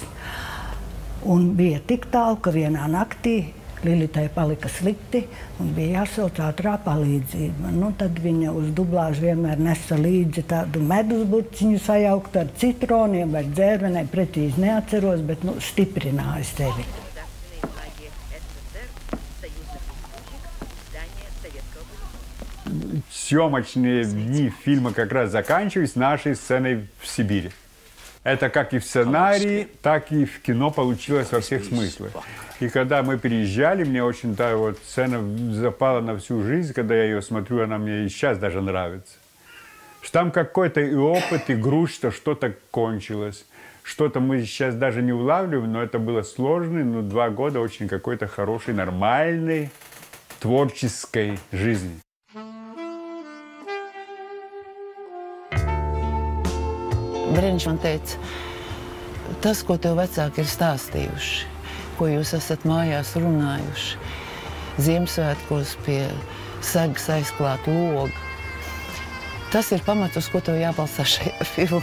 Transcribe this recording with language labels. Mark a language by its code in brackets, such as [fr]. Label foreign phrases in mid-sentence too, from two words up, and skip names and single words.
[lv] Un bija tik tālu, ka vienā naktī Lilitai palika slikti un bija jāsauc ātrā palīdzība. Nu, tad viņa uz dublāžu vienmēr nesa līdzi tādu medusburciņu sajaukt ar citroniem vai dzērvenēm, precīzi neatceros, bet stiprināja sevi. [ru] Съемочные дни фильма как раз заканчивались нашей сценой в Сибири. Это как и в сценарии, так и в кино получилось во всех смыслах. И когда мы переезжали, мне очень та вот сцена запала на всю жизнь. Когда я ее смотрю, она мне и сейчас даже нравится. Что там какой-то и опыт, и грусть, что что-то кончилось. Что-то мы сейчас даже не улавливаем, но это было сложно. 2 года очень какой-то хорошей, нормальной, творческой жизни. [lv] Brenčs man teica, tas, ko tev vecāki ir stāstījuši, ko jūs esat mājās runājuši, Ziemassvētkos pie segas aizklāta loga, tas ir pamats, uz ko tev jābalstā šajā filmā.